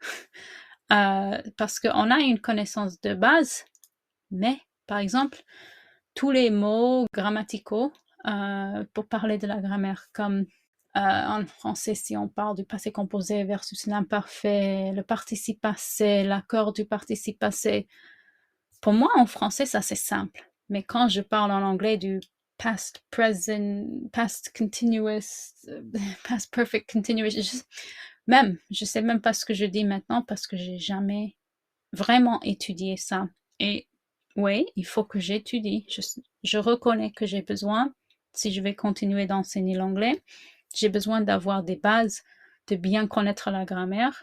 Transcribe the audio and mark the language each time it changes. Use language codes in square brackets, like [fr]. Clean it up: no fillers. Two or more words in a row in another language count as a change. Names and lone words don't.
[fr] Parce qu'on a une connaissance de base, mais par exemple, tous les mots grammaticaux pour parler de la grammaire, comme en français, si on parle du passé composé versus l'imparfait, le participe passé, l'accord du participe passé, pour moi, en français, ça c'est simple. Mais quand je parle en anglais du [en] past present, past continuous, past perfect continuous, [fr] je sais même pas ce que je dis maintenant parce que j'ai jamais vraiment étudié ça. Et oui, il faut que j'étudie. Je reconnais que j'ai besoin, si je vais continuer d'enseigner l'anglais, j'ai besoin d'avoir des bases, de bien connaître la grammaire.